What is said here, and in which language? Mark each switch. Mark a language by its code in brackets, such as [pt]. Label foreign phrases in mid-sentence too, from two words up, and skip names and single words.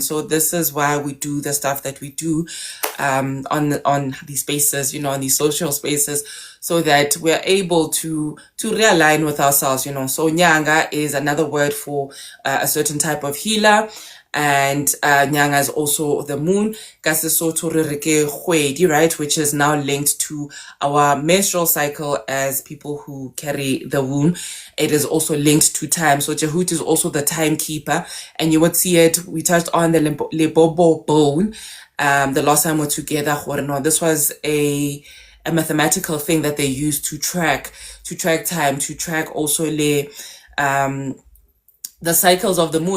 [en] So this is why we do the stuff that we do on these spaces, on these social spaces, so that we're able to realign with ourselves. So nyanga is another word for a certain type of healer. and Nyanga is also the moon. [st] Ka Sesotho re re ke kgwedi, [en] right, which is now linked to our menstrual cycle as people who carry the womb. It is also linked to time. So Djehuti is also the timekeeper, and you would see it. We touched on the Lebobo bone the last time we're together. No, this was a mathematical thing that they use to track time, to track also the cycles of the moon.